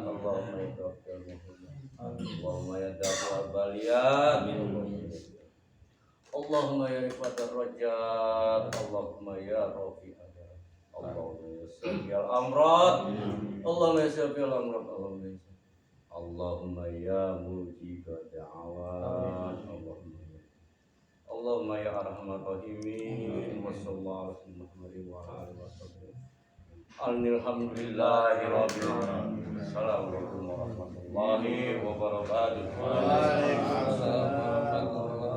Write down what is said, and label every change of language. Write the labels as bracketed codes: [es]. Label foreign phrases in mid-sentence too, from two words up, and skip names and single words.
[ar] اللهم يا كافي المهمات اللهم يا دافع البليات اللهم يا رفعة الرجات اللهم يا رافع الدرجات اللهم يا شافي الأمراض اللهم يا شافي الأمراض اللهم يا مجيب الدعوات اللهم يا أرحم الراحمين وصلى الله عليه وسلم. الحمد لله رب العالمين. السلام عليكم ورحمة الله وبركاته. وعليكم السلام ورحمة الله وبركاته.